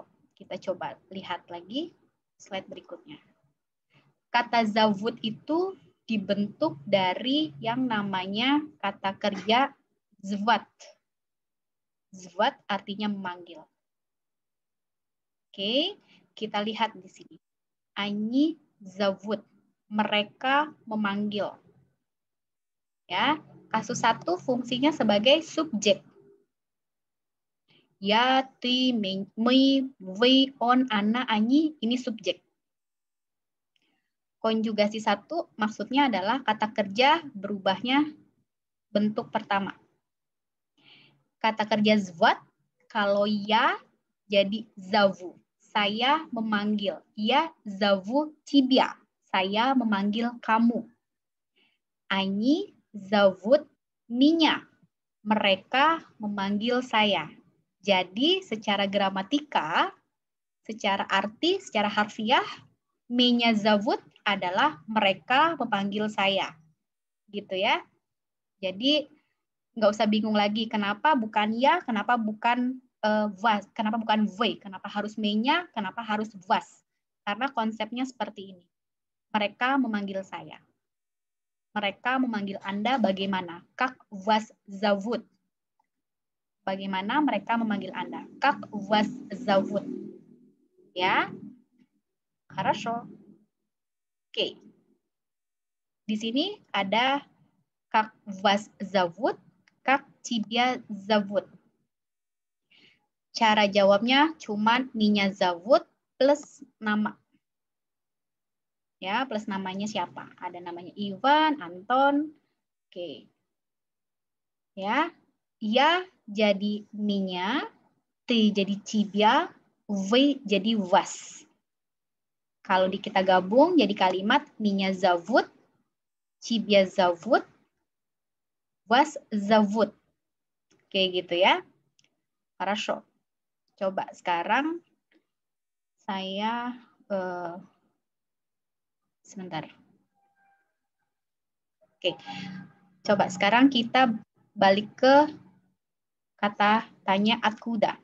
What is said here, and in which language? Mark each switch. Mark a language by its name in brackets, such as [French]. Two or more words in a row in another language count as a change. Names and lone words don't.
[Indonesian] Kita coba lihat lagi slide berikutnya. Kata zavut itu dibentuk dari yang namanya kata kerja zvat. Zvat artinya memanggil. Oke, kita lihat di sini. [Russian] Они зовут. [Indonesian] Mereka memanggil. Ya, kasus 1 fungsinya sebagai subjek. Ya, [Russian] ты, мы, вы, он, она, они, [Indonesian] ini subjek. Konjugasi 1 maksudnya adalah kata kerja berubahnya bentuk pertama. Kata kerja zvat, kalau ya jadi zavu. Saya memanggil. [Russian] Я зову тебя. [Indonesian] Saya memanggil kamu. [Russian] Они зовут меня. [Indonesian] Mereka memanggil saya. Jadi secara gramatika, secara arti, secara harfiah, [Russian] меня зовут [Indonesian] adalah mereka memanggil saya. Gitu ya. Jadi nggak usah bingung lagi kenapa bukan ya, kenapa bukan was, kenapa bukan вы, kenapa harus меня, kenapa harus was. Karena konsepnya seperti ini. Mereka memanggil saya. Mereka memanggil Anda bagaimana? [Russian] Как вас зовут? [Indonesian] Bagaimana mereka memanggil Anda? [Russian] Как вас зовут? Ya. Хорошо. [Indonesian] Oke. Di sini ada [Russian] как вас зовут, как тебя зовут. [Indonesian] Cara jawabnya cuman [Russian] меня зовут [Indonesian] plus nama. Ya, plus namanya siapa? Ada namanya Ivan, Anton. Oke. Ya, jadi меня, ты jadi тебя, вы jadi вас. Kalau kita gabung jadi kalimat [Russian] меня зовут, тебя зовут, вас зовут. [Indonesian] Oke, gitu ya. Хорошо. Coba sekarang saya sebentar. Oke. Coba sekarang kita balik ke kata tanya atkuda.